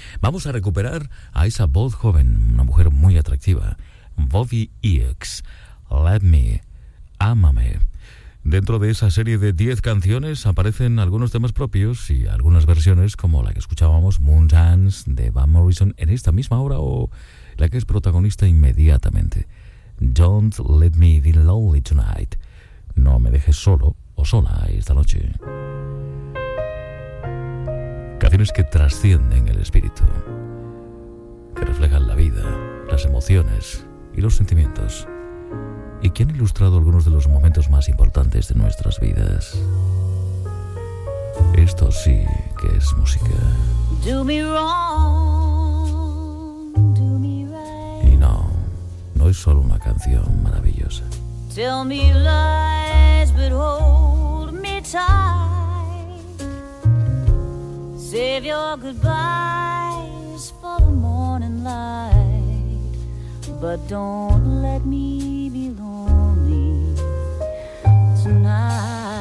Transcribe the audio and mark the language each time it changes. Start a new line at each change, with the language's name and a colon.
Spanish: Vamos a recuperar a esa voz joven, una mujer muy atractiva, Bobby Eakes, Let Me, Ámame. Dentro de esa serie de 10 canciones aparecen algunos temas propios y algunas versiones, como la que escuchábamos, Moon Dance, de Van Morrison, en esta misma hora, o la que es protagonista inmediatamente,
English: Don't let me be lonely tonight.
Spanish: No me dejes solo o sola esta noche. Canciones que trascienden el espíritu, que reflejan la vida, las emociones y los sentimientos, y que han ilustrado algunos de los momentos más importantes de nuestras vidas. Esto sí que es música.
English: Do me wrong, do me right.
Spanish: Y no, no es solo una canción maravillosa.
English: Tell me lies, but hold me tight. Save your goodbyes for the morning light. But don't let me be lonely tonight.